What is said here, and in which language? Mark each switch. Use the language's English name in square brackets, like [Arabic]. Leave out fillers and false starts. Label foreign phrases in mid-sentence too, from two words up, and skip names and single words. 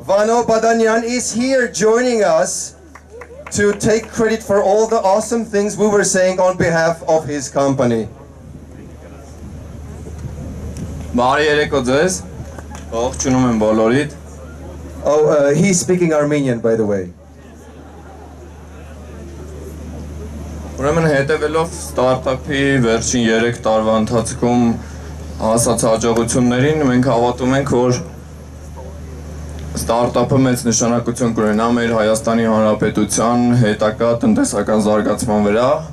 [English] Vano Badanyan is here joining us to take credit for all the awesome things we were saying on behalf of his company. Oh, he's speaking Armenian, by the way. [Armenian] Ուրեմն հետևելով ստարտափի վերջին 3 տարվա ընթացքում հասած հաջողություններին, մենք հավատում ենք, որ ստարտափը մեծ նշանակություն կունենա մեր Հայաստանի Հանրապետության հետագա տնտեսական զարգացման վրա։